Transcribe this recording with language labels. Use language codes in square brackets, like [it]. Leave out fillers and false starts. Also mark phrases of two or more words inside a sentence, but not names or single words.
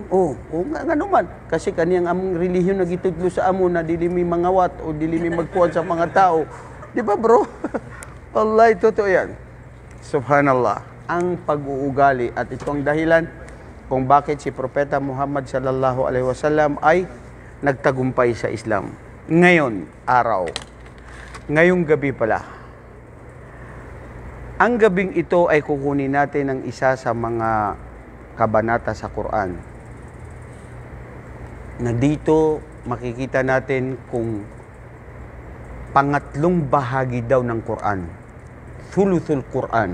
[tl] Oh, nga naman. Kasi kaniyang [ceb] among relihiyon nagitudlo sa amo na dili mi mangawat o dili mi magkuhan sa mga tao. [tl] Di ba, bro? Wallahi, totoo yan. Subhanallah, ang pag-uugali at ito ang dahilan kung bakit si Propeta Muhammad [ar] صلى الله عليه وسلم [tl] ay nagtagumpay sa Islam. Ngayon, ngayong gabi pala. Ang gabing ito ay kukunin natin ng isa sa mga kabanata sa Quran. na dito makikita natin kung pangatlong bahagi daw ng Quran, [ar] ثلث القرآن.